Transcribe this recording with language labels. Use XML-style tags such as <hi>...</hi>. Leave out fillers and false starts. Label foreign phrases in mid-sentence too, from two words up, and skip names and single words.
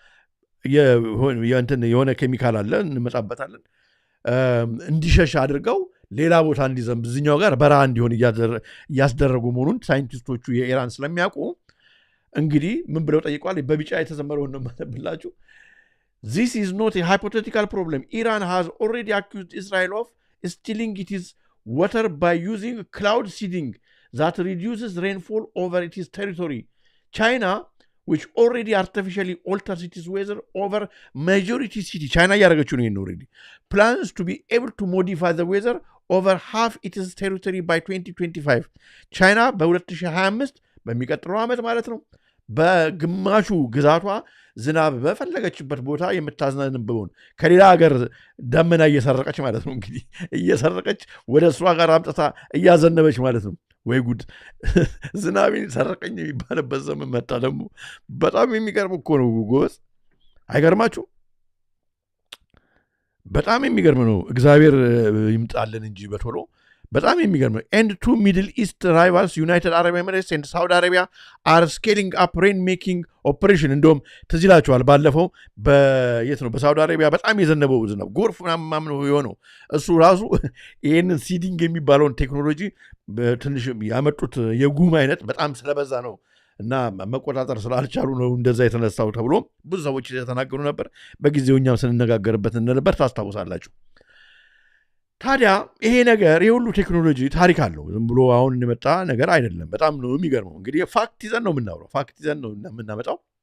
<am>የሆነ ኬሚካል አለ እንመጣበታለን፣ እንዲሸሽ አድርገው ሌላ ቦታ እንዲዘንብ እዚኛው ጋር በረሃ እንዲሆን እያስደረጉ መሆኑን ሳይንቲስቶቹ የኢራን ስለሚያውቁ እንግዲህ ምን ብለው ጠይቋል? በቢጫ የተዘመረውን ነው የማነብላችሁ።</am> <en>This is not a hypothetical problem. Iran has already accused Israel of stealing its water by using cloud seeding that reduces rainfall over its territory. China, which already artificially alters its weather over majority city, China</en> <am>ያደረገችው ነው</am> <en>already, plans to be able to modify the weather over half its territory by 2025.</en> <am>China በ2025 በሚቀጥለው ዓመት ማለት ነው በግማሹ ግዛቷ ዝናብ በፈለገችበት ቦታ የምታዝናንበውን ከሌላ ሀገር ደመና እየሰረቀች ማለት ነው። እንግዲህ እየሰረቀች ወደ እሷ ጋር አምጥታ እያዘነበች ማለት ነው። ወይ ጉድ! ዝናቤን ሰረቀኝ የሚባልበት ዘመን መጣ ደግሞ። በጣም የሚገርም እኮ ነው ጎበዝ። አይገርማችሁ? በጣም የሚገርም ነው። እግዚአብሔር ይምጣልን እንጂ በቶሎ በጣም የሚገርም ነው።</am> <en>And two Middle East rivals, United Arab Emirates and Saudi Arabia, are scaling up rain-making operation.</en> <am>እንደውም ትዝ ይላችኋል ባለፈው የት ነው በሳውዲ አረቢያ በጣም የዘነበው ዝናብ ጎርፍ ምናምን ነው የሆነው። እሱ ራሱ ይህንን ሲዲንግ የሚባለውን ቴክኖሎጂ ትንሽ ያመጡት የጉም አይነት በጣም ስለበዛ ነው እና መቆጣጠር ስላልቻሉ ነው እንደዛ የተነሳው ተብሎ ብዙ ሰዎች የተናገሩ ነበር። በጊዜው እኛም ስንነጋገርበት እንደነበር ታስታውሳላችሁ። ታዲያ ይሄ ነገር የሁሉ ቴክኖሎጂ ታሪክ አለው። ዝም ብሎ አሁን የመጣ ነገር አይደለም። በጣም ነው የሚገርመው። እንግዲህ ፋክት ይዘን ነው የምናወራው፣ ፋክት ይዘን ነው የምናመጣው።</am>